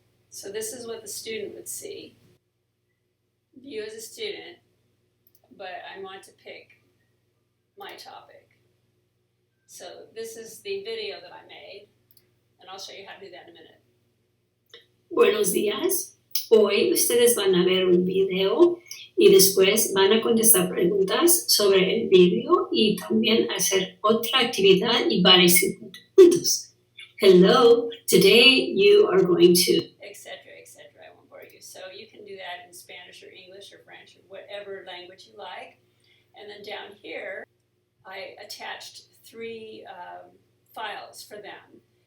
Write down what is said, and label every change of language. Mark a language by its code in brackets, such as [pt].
[en] So this is what the student would see. View as a student, but I want to pick my topic. So this is the video that I made, and I'll show you how to do that in a minute. [es] Buenos días. Hoy ustedes van a ver un video y después van a contestar preguntas sobre el video y también hacer otra actividad y varios puntos. [en] Hello, today you are going to... etc. I won't bore you. So you can do that in Spanish or English or French or whatever language you like. And then down here, I attached 3 files for them.